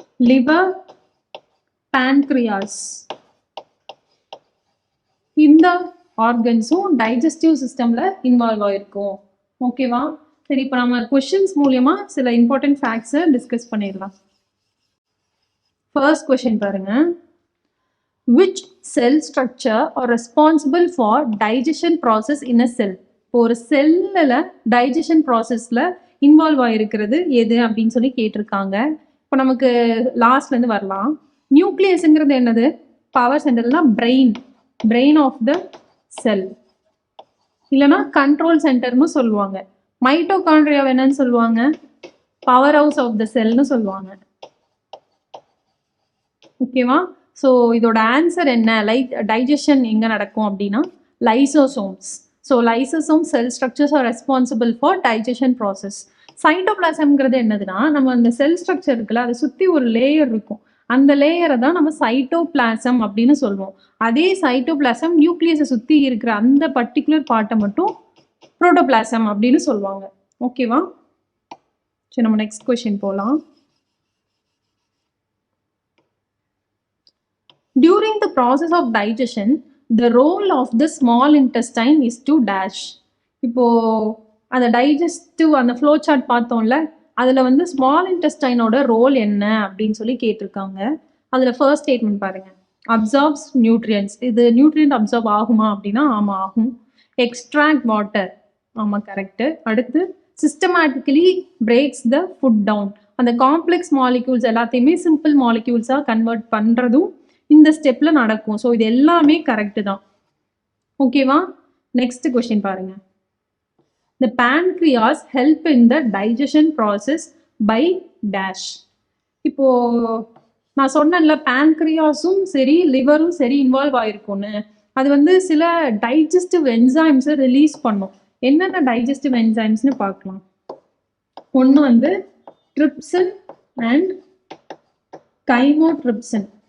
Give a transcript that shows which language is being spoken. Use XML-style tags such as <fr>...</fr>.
<ta>Liver, pancreas, இந்த ஆர்கன்ஸும் digestive சிஸ்டம்ல involve ஆயிருக்கும். ஓகேவா? சரி, இப்போ நம்ம கொஸ்டின்ஸ் மூலியமா சில இம்பார்ட்டன்ட் ஃபேக்ட்ஸை டிஸ்கஸ் பண்ணிடலாம். ஃபர்ஸ்ட் கொஸ்டின் பாருங்க.</ta> <en>Which cell structure are responsible for digestion process in a cell?</en> <ta>ஒரு செல்லில் டைஜஷன் ப்ராசஸில் இன்வால்வ் ஆகிருக்கிறது எது அப்படின்னு சொல்லி கேட்டிருக்காங்க. இப்போ நமக்கு லாஸ்ட்லேருந்து வரலாம். நியூக்ளியஸுங்கிறது என்னது? பவர் சென்டர்னா பிரெயின் ஆஃப் த செல், இல்லைனா கண்ட்ரோல் சென்டர்னு சொல்லுவாங்க. மைட்டோகாண்ட்ரியா என்னன்னு சொல்லுவாங்க? பவர் ஹவுஸ் ஆஃப் த செல்னு சொல்லுவாங்க. ஓகேவா? ஸோ இதோட ஆன்சர் என்ன? டைஜஷன் எங்கே நடக்கும் அப்படின்னா lysosomes.</ta> <en>So lysosome cell structures are responsible for digestion process.</en> <ta>சைட்டோபிளாசம்ங்கிறது என்னதுன்னா, நம்ம அந்த செல் ஸ்ட்ரக்சர் இருக்குல்ல, அதை சுற்றி ஒரு லேயர் இருக்கும். அந்த லேயரை தான் நம்ம சைட்டோபிளாசம் அப்படின்னு சொல்லுவோம். அதே சைட்டோபிளாசம் நியூக்ளியஸை சுற்றி இருக்கிற அந்த பர்டிகுலர் பார்ட்டை மட்டும் புரோட்டோபிளாசம் அப்படின்னு சொல்லுவாங்க. ஓகேவா? சரி, நம்ம நெக்ஸ்ட் கொஸ்டின் போகலாம்.</ta> <en>During the process of digestion, the role of the small intestine is to dash.</en> <ta>இப்போ அந்த டைஜஸ்டிவ் அந்த ஃப்ளோ சார்ட் பார்த்தோம்ல, அதில் வந்து ஸ்மால் இன்டெஸ்டைனோட ரோல் என்ன அப்படின்னு சொல்லி கேட்டிருக்காங்க. அதில் ஃபர்ஸ்ட் ஸ்டேட்மெண்ட் பாருங்க.</ta> <en>Absorbs nutrients.</en> <ta>இது நியூட்ரியன்ட் அப்சார்ப் ஆகுமா அப்படின்னா ஆமாம் ஆகும்.</ta> <en>extract water,</en> <ta>ஆமாம் கரெக்டு. அடுத்து</ta> <en>Systematically breaks the food down.</en> <ta>அந்த காம்ப்ளெக்ஸ் மாலிக்யூல்ஸ் எல்லாத்தையுமே சிம்பிள் மாலிக்யூல்ஸாக கன்வெர்ட் பண்ணுறதும் இந்த ஸ்டெப்ல நடக்கும். ஸோ இது எல்லாமே கரெக்டு தான். ஓகேவா? நெக்ஸ்ட் கொஸ்டின் பாருங்க.</ta> <en>The pancreas help in the digestion process by dash.</en> <ta>இப்போ நான் சொன்னேன்ல, pancreasum சரி லிவரும் சரி இன்வால்வ் ஆயிருக்கும்னு. அது வந்து சில டைஜஸ்டிவ் என்சைம்ஸை ரிலீஸ் பண்ணும். என்னென்ன டைஜஸ்டிவ் என்சைம்ஸ்னு பார்க்கலாம். ஒன்று வந்து ட்ரிப்சின் அண்ட் கைமோட்ரிப்சின்.</ta>